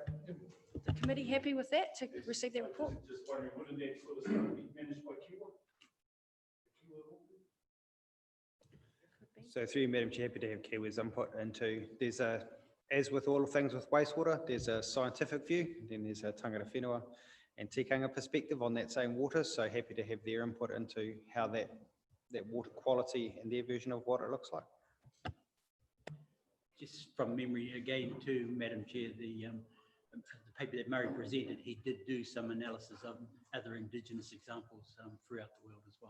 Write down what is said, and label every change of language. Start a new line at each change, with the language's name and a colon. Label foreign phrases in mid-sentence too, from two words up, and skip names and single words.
English: The committee happy with that to receive their report? Just wondering, wouldn't that sort of stuff be managed by Kiwa? So through you, Madam Chair, happy to have Kiwi's input into, there's a, as with all things with wastewater, there's a scientific view, then there's a
Māori: tangata whenua
English: and tikanga perspective on that same water. So happy to have their input into how that water quality and their version of what it looks like. Just from memory again too, Madam Chair, the paper that Murray presented, he did do some analysis of other Indigenous examples throughout the world as well.